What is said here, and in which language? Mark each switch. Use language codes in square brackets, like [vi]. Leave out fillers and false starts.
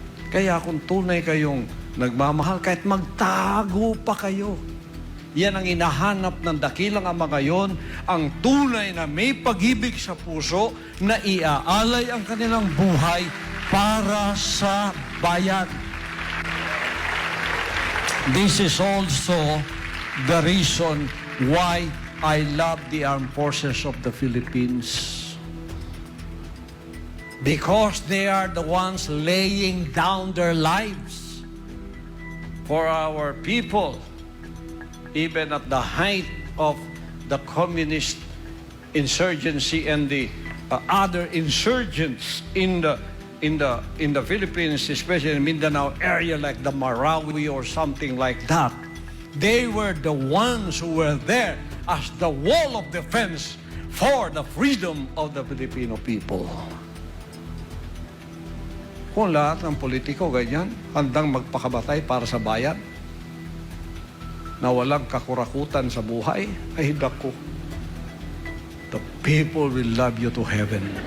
[tl] Kaya kung tunay kayong nagmamahal, kahit magtago pa kayo, yan ang hinahanap ng dakilang Ama ngayon, ang tunay na may pag-ibig sa puso na iaalay ang kanilang buhay para sa bayan. [en] This is also the reason why I love the armed forces of the Philippines. Because they are the ones laying down their lives for our people, even at the height of the communist insurgency and the other insurgents in the Philippines, especially in Mindanao area like the Marawi or something like that. They were the ones who were there as the wall of defense for the freedom of the Filipino people. [tl] Kung lahat ng politiko ganyan, handang magpakabatay para sa bayan, na walang kakurakutan sa buhay, ay dako. [en] The people will love you to heaven.